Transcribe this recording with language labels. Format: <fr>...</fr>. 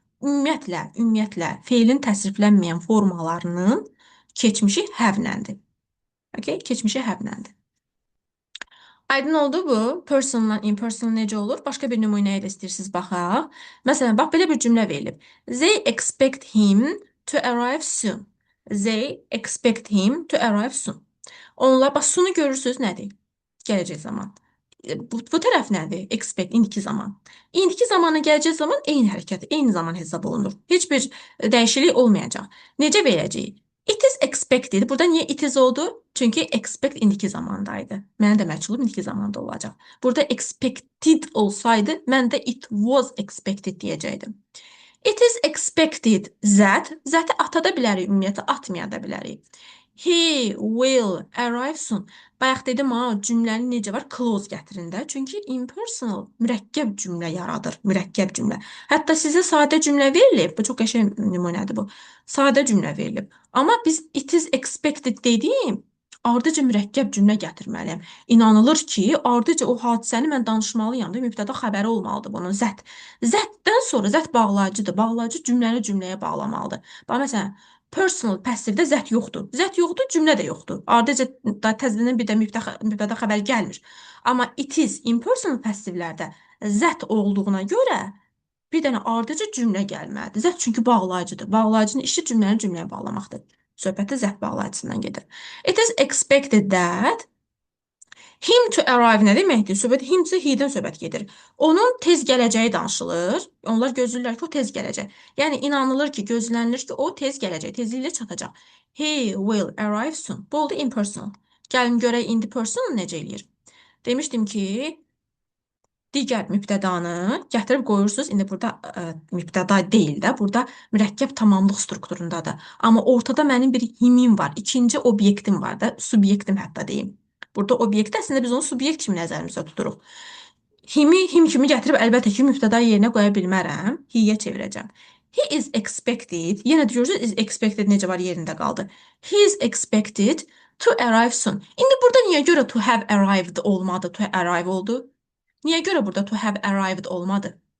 <az>Ümumiyyətlə feilin təsriflənməyən formalarının keçmişi have-ləndir. Okay? Keçmişə have-ləndir. Aydın oldu bu. Personal, impersonal necə olur? Başqa bir nümunə ilə istəyirsiniz baxaq. Məsələn, bax belə bir cümlə verilib.</az> <en>They expect him to arrive soon. They expect him to arrive soon.</en> <az>Onlar, bax, soon-u görürsünüz nədir? Gələcək zaman. Bu tərəf nədir? Expect, indiki zaman. İndiki zamanla gələcək zaman eyni hərəkət, eyni zaman hesab olunur. Heç bir dəyişiklik olmayacaq. Necə verəcəyik?</az> <en>It is expected.</en> <az>Burada niyə it is oldu? Çünki expect indiki zamandaydı. Mənim də məchulum indiki zamanda olacaq. Burada expected olsaydı, mən də</az> <en>it was expected</en> <az>deyəcəkdim.</az> <en>It is expected that,</en> <az>zəti atada bilərik, ümumiyyətlə atmaya da bilərik.</az> <en>He will arrive soon.</en> <az>Bayaq dedim ha, cümlənin necə var? Clause gətirin də. Çünki impersonal mürəkkəb cümlə yaradır. Mürəkkəb cümlə. Hətta sizə sadə cümlə verilib. Bu çox qəşəng nümunədir bu. Sadə cümlə verilib. Amma biz</az> <en>it is expected</en> <az>dediyim, ardıca mürəkkəb cümlə gətirməliyəm. İnanılır ki, ardıca o hadisəni mən danışmalıyam da, mübtəda xəbəri olmalıdır bunun. Zət. Zətdən sonra zət bağlayıcıdır. Bağlayıcı cümləni cümləyə bağlamalıdır. Bax, məsələn, personal passivdə zət yoxdur. Zət yoxdur, cümlə də yoxdur. Ardıca da təzədən bir də mübtəda xəbər gəlmir. Amma it is impersonal passivlərdə zət olduğuna görə bir dənə ardıcı cümlə gəlməlidir. Zət çünki bağlayıcıdır. Bağlayıcının işi cümləni cümləyə bağlamaqdır. Söhbətə zət bağlayıcısından gedir.</az> <en>It is expected that him to arrive</en> <az>nə deməkdir? Söhbət himsə he-dən söhbət gedir. Onun tez gələcəyi danışılır. Onlar gözləyirlər ki, o tez gələcək. Yəni inanılır ki, gözlənilir ki, o tez gələcək, tezliklə çatacaq.</az> <en>He will arrive soon.</en> <az>Bu oldu impersonal. Gəlin görək indi personal necə eləyir. Demişdim ki, digər mübtədanı gətirib qoyursunuz. İndi burada mübtəda deyil də, burada mürəkkəb tamamlıq strukturundadır. Amma ortada mənim bir himim var, ikinci obyektim var da, subyektim hətta deyim. Burada obyekt əslində biz onu subyekt kimi nəzərimizdə tuturuq. Him kimi gətirib əlbəttə ki, mübtəda yerinə qoya bilmərəm. He-yə çevirəcəm.</az> <en>He is expected,</en> <az>yenə görürsünüz, is expected necə var yerində qaldı.</az> <en>He is expected to arrive soon.</en> <az>İndi burada niyə görə</az> <en>to have arrived</en> <az>olmadı,</az> <en>to arrive</en> <az>oldu? Niyə görə burada</az> <en>to have arrived</en> <az>olmadı?</az>